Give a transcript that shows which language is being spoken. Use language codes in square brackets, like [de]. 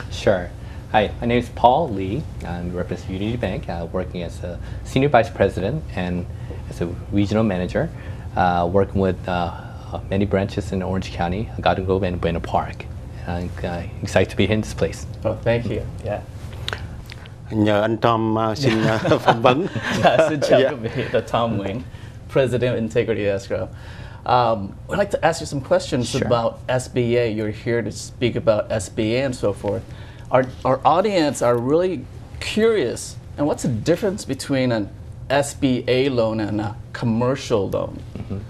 [en] Sure. Hi, my name is Paul Lee. I represent Unity Bank, working as a Senior Vice President and as a Regional Manager, working with many branches in Orange County, Garden Grove, and Buena Park. I'm excited to be in this place. Oh, thank you. Yeah. [vi] Nhờ anh Tom xin phỏng vấn. Xin chào quý vị, là Tom Nguyễn, [en] President of Integrity Escrow. I'd like to ask you some questions Sure. about SBA. You're here to speak about SBA and so forth. Our audience are really curious. And what's the difference between an SBA loan and a commercial loan? Mm-hmm.